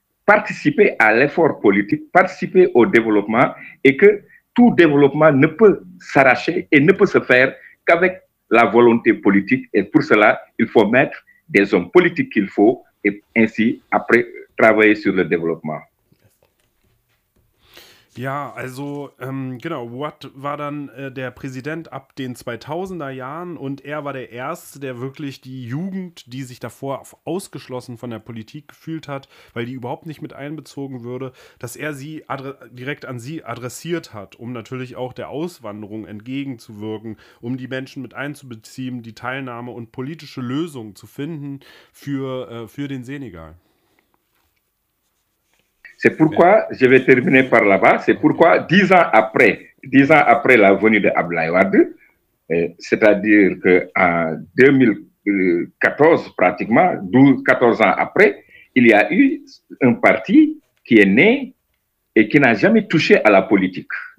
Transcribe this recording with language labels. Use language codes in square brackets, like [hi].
[fr] participer à l'effort politique, participer au développement, et que tout développement ne peut s'arracher et ne peut se faire qu'avec la volonté politique. Et pour cela, il faut mettre des hommes politiques qu'il faut, et ainsi, après, travailler sur le développement. [de] Ja, also genau, Watt war dann der Präsident ab den 2000er Jahren und er war der Erste, der wirklich die Jugend, die sich davor ausgeschlossen von der Politik gefühlt hat, weil die überhaupt nicht mit einbezogen würde, dass er sie direkt an sie adressiert hat, um natürlich auch der Auswanderung entgegenzuwirken, um die Menschen mit einzubeziehen, die Teilnahme und politische Lösungen zu finden für den Senegal. [fr] C'est pourquoi, je vais terminer par là-bas, c'est pourquoi dix ans après la venue de Ablaye Wade, c'est-à-dire qu'en 2014 pratiquement, 14 ans après, il y a eu un parti qui est né et qui n'a jamais touché à la politique.